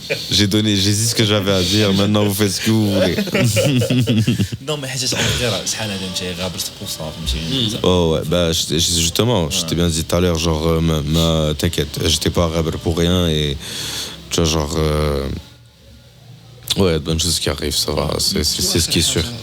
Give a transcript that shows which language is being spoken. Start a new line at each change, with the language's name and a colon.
French: J'ai dit ce que j'avais à dire, maintenant vous faites ce que vous voulez.
Arabic: نو ما حاجه غير شحال هذا انت غابرت بوصه فهمتي.
French: Oh ouais, bah justement, je t'ai bien dit tout à l'heure, genre, t'inquiète, j'étais pas arabe pour rien et tu vois, genre, ouais, de bonnes choses qui arrivent, ça va, c'est ce qui est sûr.